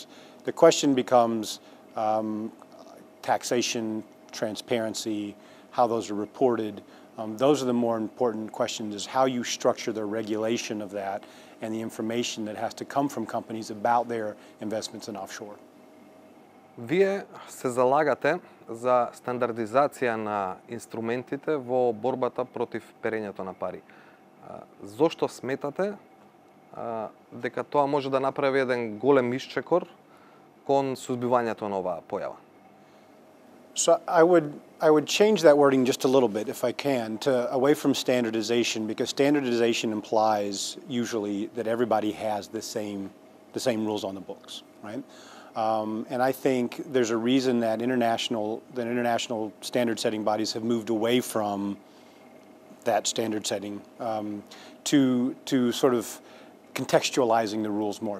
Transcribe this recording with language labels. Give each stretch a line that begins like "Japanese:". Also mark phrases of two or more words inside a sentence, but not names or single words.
English: The question becomes taxation, transparency, how those are reported. Those are the more important questions, is how you structure the regulation of that and the information that has to come from companies about their investments in offshore.
Macedonian: Вие се залагате за стандардизација на инструментите во борбата против перењето на пари. Зошто сметате дека тоа може да направи еден голем исчекор кон сузбивањето на оваа појава?
English: So I would change that wording just a little bit, if I can, away from standardization, because standardization implies usually that everybody has the same rules on the books, right? And I think there's a reason that international standard-setting bodies have moved away from that standard setting to sort of contextualizing the rules more.